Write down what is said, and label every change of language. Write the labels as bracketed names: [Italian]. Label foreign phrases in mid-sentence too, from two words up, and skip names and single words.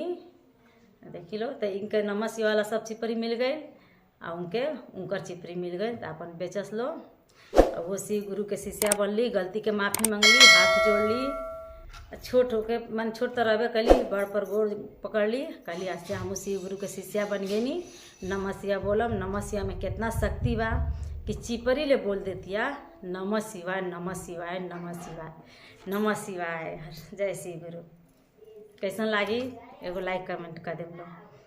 [Bhojpuri] देखी लो, तो इनके [Sanskrit] नमः शिवाय [Bhojpuri] वाला सब चिपरी मिल गई और उनकर चिपरी मिल गई। तो अपन बेचस लो। और वो शिव गुरु के शिष्या बनली, गलती के माफ़ी मंगली, हाथ जोड़ली। छोट होके मन छोट तो रहबे कली, बड़ पर गोड़ पकड़ ली, कहली आज से हम शिव गुरु के शिष्या बन गई। [Sanskrit] नमः शिवाय [Bhojpuri] बोलम। [Sanskrit] नमः शिवाय [Bhojpuri] में कितना शक्ति बा कि चिपरी ले बोल देतिया [Sanskrit] नमः शिवाय नमः शिवाय नमः शिवाय [Bhojpuri] नमः शिवाय। जय श्री गुरु। कैसन लागी एगो [English] like comment [Bhojpuri] कर देम लो।